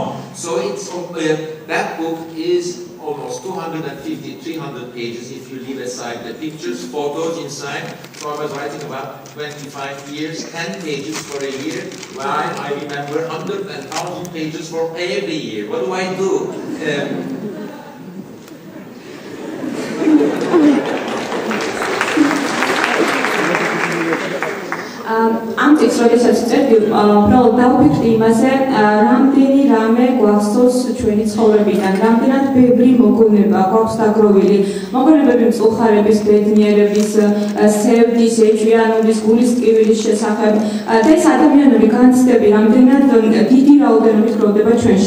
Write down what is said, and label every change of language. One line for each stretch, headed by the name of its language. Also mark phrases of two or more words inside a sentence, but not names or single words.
English: So it's that book is almost 250, 300 pages if you leave aside the pictures, photos inside. So I was writing about 25 years, 10 pages for a year, while I remember 100 and 1,000 pages for every year. What do I do?
Georgian: ამ წიგნს როდესაც წერდი, უბრალოდ დავფიქრდი იმაზე, რამდენი რამე გვახსოვს ჩვენი ცხოვრებიდან, რამდენად ბევრი მოგონება გვაქვს დაგროვილი, მოგონებები მწუხარების, ბედნიერების, სევდის, ეჭვიანობის, გულის ტკივილის შესახებ და ეს ადამიანური განცდები რამდენად დიდი რაოდენობით გროვდება ჩვენში.